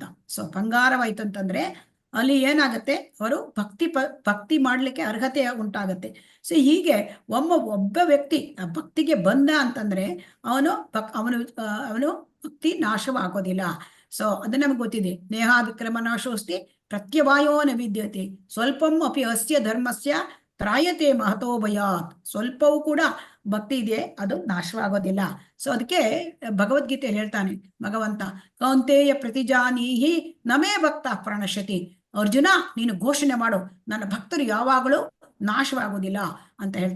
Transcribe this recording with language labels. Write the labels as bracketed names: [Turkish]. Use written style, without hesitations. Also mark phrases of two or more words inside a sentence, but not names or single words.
[Kannada] ಸೊ ಬಂಗಾರವಾಯಿತು ಅಂತಂದ್ರೆ ಅಲ್ಲಿ ಏನಾಗತ್ತೆ, ಅವರು ಭಕ್ತಿ ಮಾಡ್ಲಿಕ್ಕೆ ಅರ್ಹತೆ ಉಂಟಾಗತ್ತೆ. ಸೊ ಹೀಗೆ ಒಬ್ಬ ವ್ಯಕ್ತಿ ಆ ಭಕ್ತಿಗೆ ಬಂದ ಅಂತಂದ್ರೆ ಅವನು ಭಕ್ತಿ ನಾಶವಾಗೋದಿಲ್ಲ. ಸೊ ಅದು ನಮ್ಗೆ ಗೊತ್ತಿದೆ. [Sanskrit] ನೇಹ ವಿಕ್ರಮ ನಾಶೋಸ್ತಿ ಪ್ರತ್ಯವಾಯೋ ನ ವಿದ್ಯತೆ ಸ್ವಲ್ಪಂ ಅಪಿ ಅಸ್ಯ ಧರ್ಮಸ್ಯ ತ್ರಾಯತೆ ಮಹತೋ ಭಯಾತ್. [Kannada] ಸ್ವಲ್ಪವೂ ಕೂಡ ಭಕ್ತಿ ಇದೆ, ಅದು ನಾಶವಾಗೋದಿಲ್ಲ. ಸೊ ಅದಕ್ಕೆ ಭಗವದ್ಗೀತೆಯಲ್ಲಿ ಹೇಳ್ತಾನೆ ಭಗವಂತ, [Sanskrit] ಕೌಂತೇಯ ಪ್ರತಿಜಾನೀಹಿ ನಮೇ ಭಕ್ತ ಪ್ರಣಶ್ಯತಿ. [Kannada] ಅರ್ಜುನ, ನೀನು ಘೋಷಣೆ ಮಾಡು, ನನ್ನ ಭಕ್ತರು ಯಾವಾಗಲೂ ನಾಶವಾಗುವುದಿಲ್ಲ ಅಂತ ಹೇಳ್ತಾನೆ.